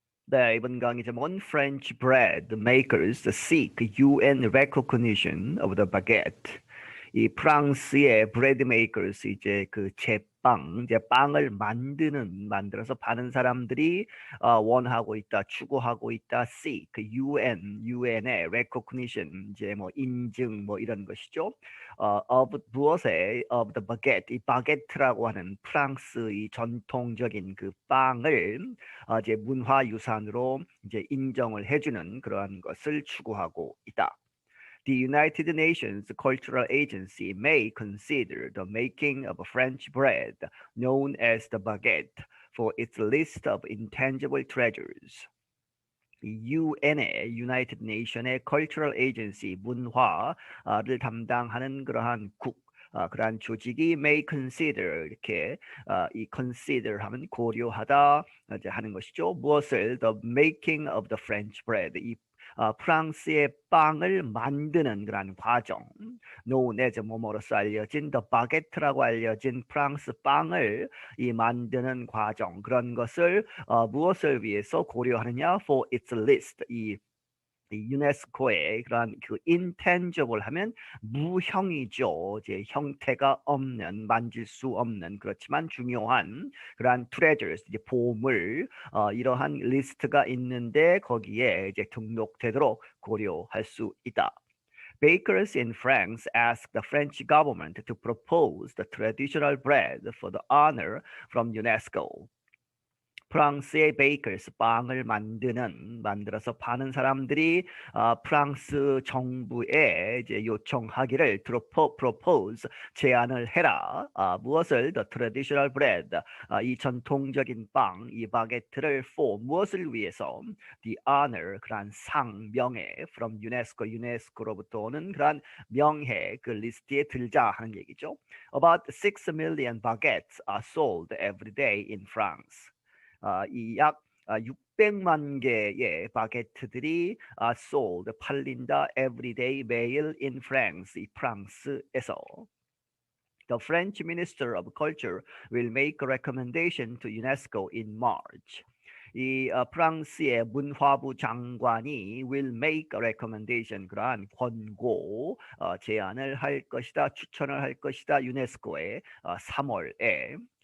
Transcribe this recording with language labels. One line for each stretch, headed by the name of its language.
Korean: 네, 이번 강의 제목은
English: French bread makers seek UN recognition of the baguette.
Korean: 이 프랑스의
English: bread makers
Korean: 이제 그 제빵, 이제 빵을 만들어서 파는 사람들이 원하고 있다, 추구하고 있다. seek UN의 recognition 이제 뭐 인증 뭐 이런 것이죠. of 무엇에
English: of the baguette
Korean: 이 바게트라고 하는 프랑스의 전통적인 그 빵을 이제 문화유산으로 이제 인정을 해주는 그러한 것을 추구하고 있다.
English: The United Nations Cultural Agency may consider the making of French bread, known as the baguette, for its list of intangible treasures.
Korean: UN의 United Nation의 Cultural Agency 문화를 담당하는 그러한 그러한 조직이
English: may consider
Korean: 이렇게 이 consider 하면 고려하다 이제 하는 것이죠. 무엇을
English: the making of the French bread
Korean: 이 프랑스의 빵을 만드는 그러한 과정,
English: known as
Korean: 뭐뭐로서 알려진
English: the baguette
Korean: 라고 알려진 프랑스 빵을 이 만드는 과정 그런 것을 무엇을 위해서 고려하느냐?
English: For its list
Korean: 이 유네스코의 그러한 그 intangible 하면 무형이죠. 이제 형태가 없는, 만질 수 없는 그렇지만 중요한 그러한 treasures, 이제 보물 이러한 리스트가 있는데 거기에 이제 등록되도록 고려할 수 있다.
English: Bakers in France asked the French government to propose the traditional bread for the honor from UNESCO.
Korean: 프랑스의 베이커스 빵을 만들어서 파는 사람들이 프랑스 정부에 이제 요청하기를 propose 제안을 해라. 무엇을
English: the traditional bread
Korean: 이 전통적인 빵 이 바게트를 for 무엇을 위해서
English: the honor
Korean: 그러한 상 명예 from 유네스코로부터 오는 그러한 명예 그 리스트에 들자 하는 얘기죠.
English: About 6 million baguettes are sold every day in France.
Korean: 이 약 600만 개의 바게트들이 sold 팔린다
English: every day
Korean: 매일
English: in France
Korean: 이 프랑스에서.
English: The French Minister of Culture will make a recommendation to UNESCO in March.
Korean: 이 프랑스의 문화부 장관이
English: will make a recommendation
Korean: 그러한 권고 제안을 할 것이다 추천을 할 것이다 유네스코에 3월에.